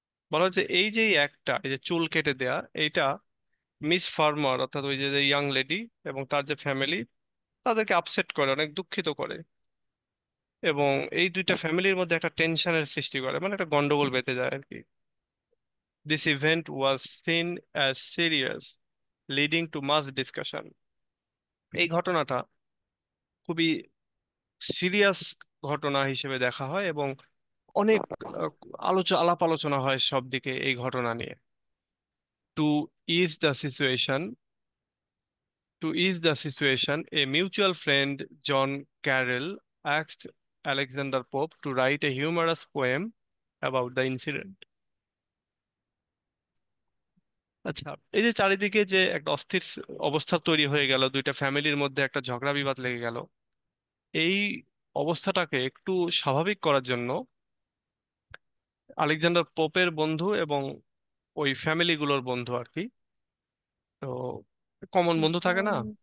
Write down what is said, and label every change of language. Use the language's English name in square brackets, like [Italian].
[Bangla] বলা হচ্ছে এই যে একটা, এই যে চুল কেটে দেয়া, এইটা মিস ফার্মার অর্থাৎ ওই যে ইয়াং লেডি এবং তার যে ফ্যামিলি, তাদেরকে আপসেট করে, অনেক দুঃখিত করে। এবং এই দুইটা ফ্যামিলির মধ্যে একটা টেনশনের সৃষ্টি করে, মানে একটা গন্ডগোল বেঁধে যায় আর কি। [English] This event was seen as serious, leading to much discussion. [Bangla] এই ঘটনাটা খুবই সিরিয়াস ঘটনা হিসেবে দেখা হয়, এবং অনেক আহ, আলাপ আলোচনা হয় সব দিকে এই ঘটনা নিয়ে। [English] To ease the situation, to ease the situation, a mutual friend, John Carroll, asked Alexander Pope to write a humorous poem about the incident. [Bangla] আচ্ছা, এই যে চারিদিকে যে একটা অস্থির অবস্থা তৈরি হয়ে গেল, দুইটা ফ্যামিলির মধ্যে একটা ঝগড়া বিবাদ লেগে গেল, এই অবস্থাটাকে একটু স্বাভাবিক করার জন্য আলেকজান্ডার পোপের বন্ধু এবং ওই ফ্যামিলিগুলোর বন্ধু আর কি, তো কমন বন্ধু থাকে না।